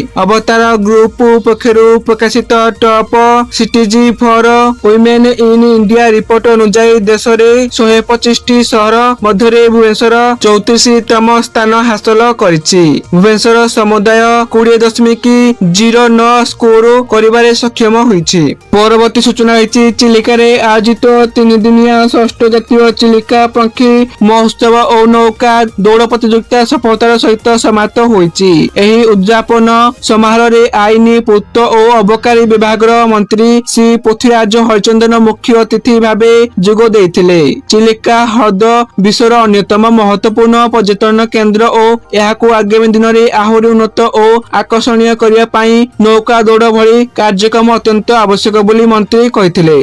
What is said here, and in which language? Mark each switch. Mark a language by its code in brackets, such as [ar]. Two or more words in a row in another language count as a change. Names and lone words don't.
[or] ଅବତାର ଗ୍ରୁପ ପକ୍ଷରୁ ପ୍ରକାଶିତ ଟପ ସିଟିଜ ଫର ୱୁମେନ ଇନ ଇଣ୍ଡିଆ ରିପୋର୍ଟ ଅନୁସାରେ ଦେଶରେ 125 ସହର ମଧ୍ୟରେ ଭୁବନେଶ୍ୱର 34ତମ ସ୍ଥାନ ହାସଲ କରିଛି। ଭୁବନେଶ୍ୱର ସମୁଦାୟ 20.09 ସ୍କୋର କରିବାରେ ସକ୍ଷମ ହୋଇଛି। ପରବର୍ତ୍ତୀ ସୂଚନା ରହି ଚିଲିକା ଆୟୋଜିତ 3 ଦିନିଆ ଷଷ୍ଠ ଜାତୀୟ ଚିଲିକା ପକ୍ଷୀ ମହୋତ୍ସବ ଓ ନୌକା ଦୌଡ଼ ପ୍ରତିଯୋଗିତା ସଫଳତାର ସହିତ ସମାପ୍ତ ହୋଇଛି। ଏହି ଉଦ୍ଯାପନ ସମାରୋହରେ ଆଇନ ପୂର୍ତ୍ତ ଓ ଅବକାରୀ ବିଭାଗର ମନ୍ତ୍ରୀ ଶ୍ରୀ ପୃଥ୍ୱୀରାଜ ହରିଚନ୍ଦନ ମୁଖ୍ୟ ଅତିଥି ଭାବେ ଯୋଗ ଦେଇଥିଲେ। ଚିଲିକା ହ୍ରଦ ବିଶ୍ୱର ଅନ୍ୟତମ ମହତ୍ୱପୂର୍ଣ୍ଣ ପର୍ଯ୍ୟଟନ କେନ୍ଦ୍ର ଓ ଏହାକୁ ଆଗାମୀ ଦିନରେ ଆହୁରି ଉନ୍ନତ ଓ ଆକର୍ଷଣୀୟ କରିବା ପାଇଁ ନୌକା ଦୌଡ଼ ଭଳି କାର୍ଯ୍ୟକ୍ରମ ଅତ୍ୟନ୍ତ ଆବଶ୍ୟକ ବୋଲି ମନ୍ତ୍ରୀ କହିଥିଲେ।